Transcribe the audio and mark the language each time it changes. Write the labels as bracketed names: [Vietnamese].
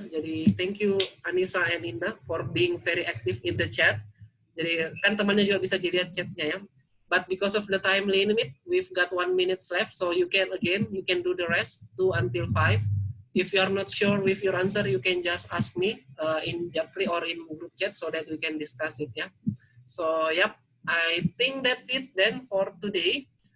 [English] Jadi thank you Anissa and Indah for being very active in the chat. [Indonesian] Jadi kan temannya juga bisa dilihat chatnya ya. [English] But because of the time limit, we've got 1 minute left. So you can do the rest 2 until 5. if you are not sure with your answer, you can just ask me in Japri or in group chat so that we can discuss it. Yeah. So yep, I think that's it then for today.